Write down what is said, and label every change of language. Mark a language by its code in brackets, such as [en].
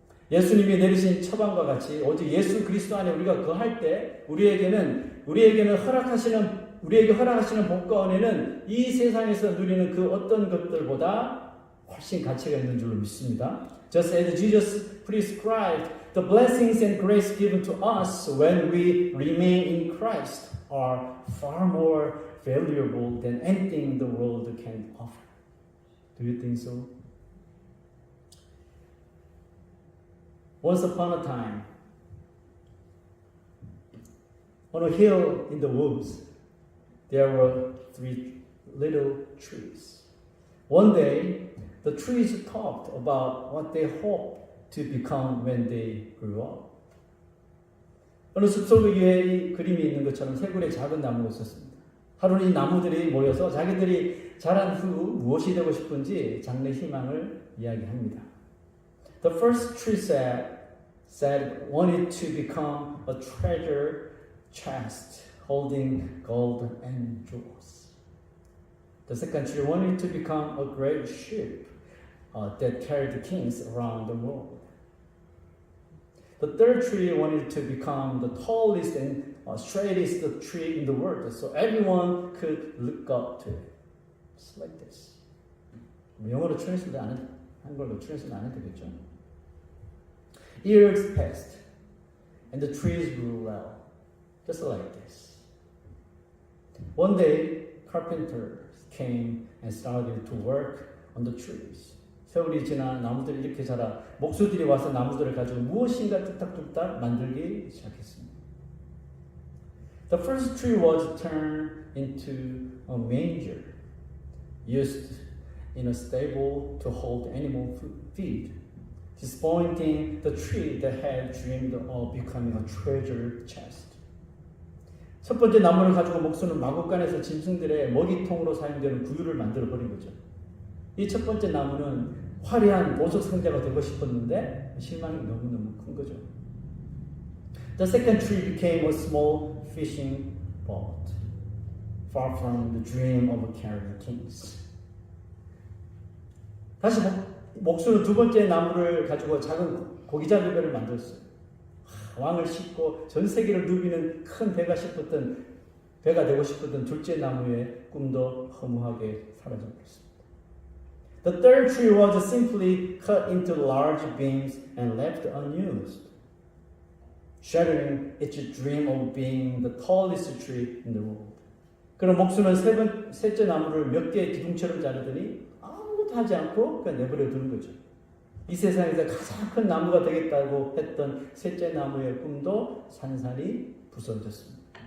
[ko] 예수님이 내리신 처방과 같이 오직 예수 그리스도 안에 우리가 거할 때 우리에게 허락하시는 복과 은혜는 이 세상에서 누리는 그 어떤 것들보다 훨씬 가치가 있는 줄로 믿습니다. [en] Just as Jesus prescribed, the blessings and grace given to us when we remain in Christ are far more valuable than anything the world can offer. Do you think so? Once upon a time, on a hill in the woods, there were 3 little trees. One day, the trees talked about what they hoped to become when they grew up. [ko] 어느 숲속에 이 그림이 있는 것처럼 세 그루의 작은 나무가 있었습니다. 하루는 이 나무들이 모여서 자기들이 자란 후 무엇이 되고 싶은지 장래 희망을 이야기합니다. [en] The first tree said wanted to become a treasure chest holding gold and jewels. The second tree wanted to become a great ship that carried kings around the world. The third tree wanted to become the tallest and straightest tree in the world, so everyone could look up to it. Just like this. [ko] 영어로 translate 안 해도 한글로 translate 안 해도 되겠죠? [en] Years passed, and the trees grew well, just like this. One day, carpenters came and started to work on the trees. [ko] 세월이 지나 나무들이 이렇게 자라 목수들이 와서 나무들을 가지고 무엇인가 뚝딱뚝딱 만들기 시작했습니다. [en] The first tree was turned into a manger, used in a stable to hold animal feed, disappointing the tree that had dreamed of becoming a treasure chest. [ko] 첫 번째 나무를 가지고 목수는 마구간에서 짐승들의 먹이통으로 사용되는 구유를 만들어 버린 거죠. 이 첫 번째 나무는 화려한 보석 상자가 되고 싶었는데 실망이 너무너무 큰 거죠. [en] The second tree became a small fishing boat, far from the dream of carrying kings. [ko] 다시 목수는 두 번째 나무를 가지고 작은 고기잡이 배를 만들었어요. 왕을 싣고 전 세계를 누비는 큰 배가 되고 싶었던 둘째 나무의 꿈도 허무하게 사라져버렸습니다. [en] The third tree was simply cut into large beams and left unused, shattering its dream of being the tallest tree in the world. [ko] 그럼 목수는 셋째 나무를 몇 개의 기둥처럼 자르더니 아무것도 하지 않고 그냥 내버려 두는 거죠. 이 세상에서 가장 큰 나무가 되겠다고 했던 셋째 나무의 꿈도 산산이 부서졌습니다.